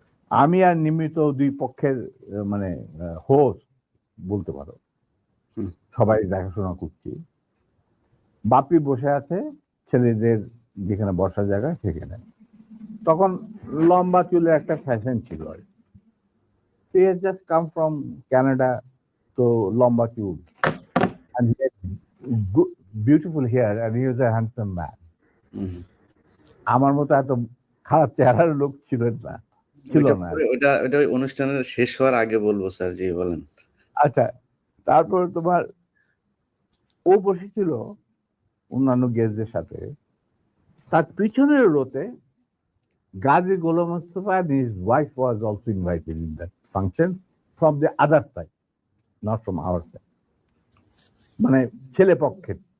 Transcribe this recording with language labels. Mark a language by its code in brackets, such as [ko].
[bn] আমি আর নিমিত দুই পক্ষের মানে হোস্ট বলতে পারো, সবাই দেখাশোনা করছি। বাপি বসে আছে ছেলেদের যেখানে বসার জায়গা সেখানে। তখন লম্বা চুলের একটা ফ্যাশন ছিল। [en] He has just come from Canada, [bn] তো লম্বা চুল, [en] and he had good, beautiful hair, and he was a handsome man. [bn] আমার মতো এত খারাপ চেহারার লোক ছিল না। ওটা ওই অনুষ্ঠানের শেষ হওয়ার আগে বলবো স্যার, জি বলেন। আচ্ছা, তারপর তোমার ও বসেছিল অন্যান্য গেস্টদের সাথে। তার পিছনের রোতে [en] Gazi Golam Mostafa and his wife was also invited in that function from the other side, not from our side, [bn] মানে ছেলে পক্ষের।